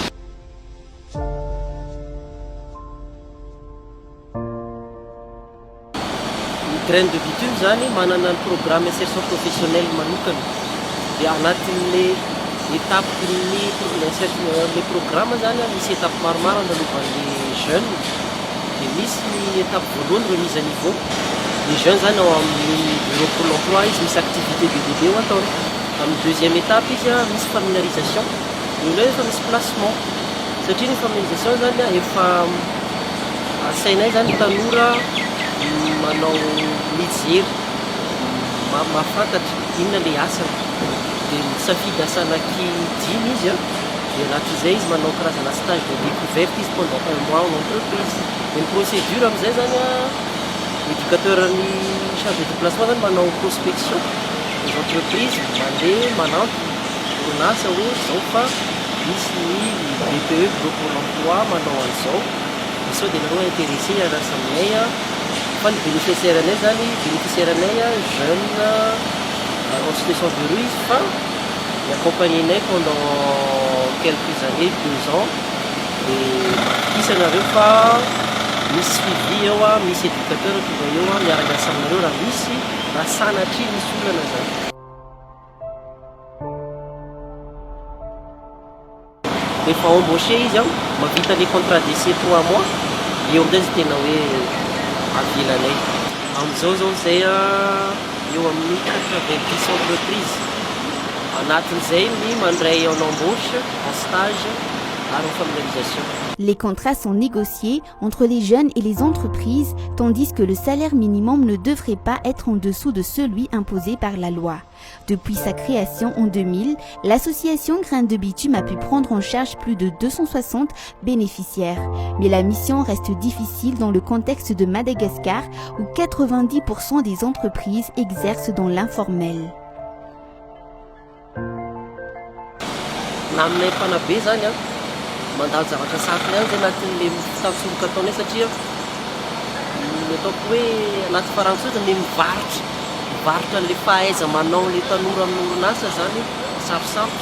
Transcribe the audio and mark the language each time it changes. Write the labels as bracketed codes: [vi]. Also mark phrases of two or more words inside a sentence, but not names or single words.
[mg] Graines de Bitume zany manana ny [fr] programme insertion professionnelle [mg] manokana dia anatin'le étape-ny le programme zany misy étape maromaro andalovan'ny jeunes dia misy ny étape voalohany [fr] remise à niveau. Les jeunes [mg] zany ao amin'ny [fr] bureau pour l'emploi [mg] izy misy activité bebe ho ataony. Amin'ny [fr] deuxième étape [mg] izy misy familiarisation dia efa misy placement satria ny familiarisation zany efa asainay zany tanora manao mijery mahafantatra inona le asany dia misafidy asa anankidimy izy a dia anatin'izay izy manao karazana [fr] stage de découverte [mg] izy [fr] pendant 1 mois en entreprise. [mg] Ny procédure amin'izay zany éducateur ny [fr] chargé de placement [mg] zany manao [fr] prospection les entreprises [mg] mandeha manampy orinasa hoe zao fa misy ny BPE [fr] bureau pour l'emploi [mg] manao an'izao sao dia nareo intéressé hiarasa aminay fa ny bénéficiaire anay zany bénéficiaire anay [fr] jeune en situation de rue [mg] izy fa accompagnenay [fr] pendant quelques années 2 ans [mg] dia isanareo fa misy suivi eo misy éducateur tonga eo miaraka asa aminareo raha misy raha sanatry misy olana zany. Rehefa embauché izy mavita le [fr] contrat d'essai [mg] 3 mois eo amin'izay izy tena hoe avelanay. Amin'izao zao zay eo amin'ny 90 entreprise anatin'izay ny mandray [fr] en embauche en stage [mg] ary ny familiarisation. [fr] Les contrats sont négociés entre les jeunes et les entreprises, tandis que le salaire minimum ne devrait pas être en dessous de celui imposé par la loi. Depuis sa création en 2000, l'association Graines de Bitume a pu prendre en charge plus de 260 bénéficiaires. Mais la mission reste difficile dans le contexte de Madagascar où 90% des entreprises exercent dans l'informel. [mg] Na aminay mpanabe zany a mandalo zavatra safina ihany zay anatin'le fitafisoloka ataonay satria ny ataoko hoe anaty farantsota ny mivarotra le fahaiza manao le tanora amin'ny orinasa zany sarosarotra.